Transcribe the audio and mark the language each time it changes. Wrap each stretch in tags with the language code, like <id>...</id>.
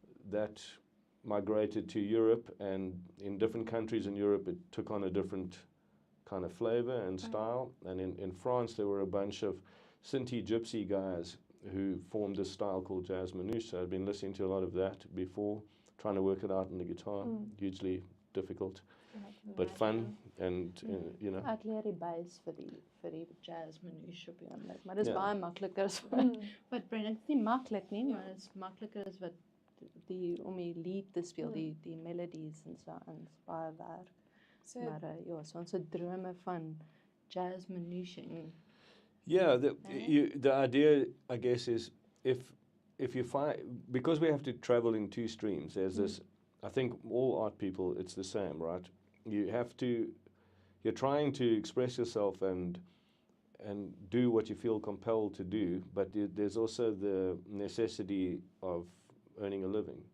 <en>That migrated to Europe, and in different countries in Europe it took on a different kind of flavor and style. And in France there were a bunch of Sinti gypsy guys who formed this style called jazz manouche. So I'd been listening to a lot of that before, trying to work it out on the guitar. Hugely difficult, but fun, and you know.</en> <af>Ek leer die bass vir die jazz manouche op die oomblik, maar dis Ja. baie makliker as wat Brent, dit is nie maklik nie, maar dit is makliker as wat om die lead te speel, die melodies en so aan, is baie werk. So Maar ja, so ons drome van jazz manouche.</af> <en>Yeah, the idea, I guess, is if you find, because we have to travel in two streams, there's this, I think all art people, it's the same, right? You're trying to express yourself and do what you feel compelled to do, but there's also the necessity of earning a living.</en>